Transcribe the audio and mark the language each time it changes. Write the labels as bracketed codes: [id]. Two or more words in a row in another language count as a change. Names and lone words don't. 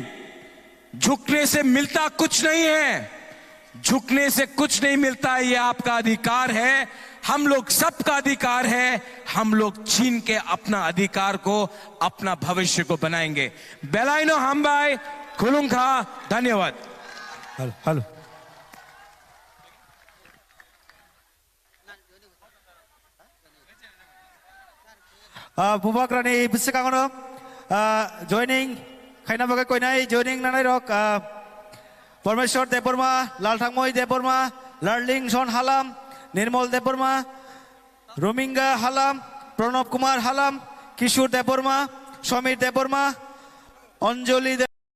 [hi] झुकने से मिलता कुछ नहीं है, झुकने से कुछ नहीं मिलता, ये आपका अधिकार है। हम लोग सबका अधिकार है, हम लोग छीन के अपना अधिकार को, अपना भविष्य को बनाएंगे। [trp] बेलाइनो हमबाई खुलुंखा, धन्यवाद। [en] hello hello [trp] Bubak Rani Bisakangono, joining Kainabaga Koinai, joining Nanai Parmeshwar Deborma, Laltangmoy Deborma, Larling Son Halam, Nirmol Deborma, Rominga Halam, Pranab Kumar Halam, Kishur Deborma, Shomir Deborma, Anjali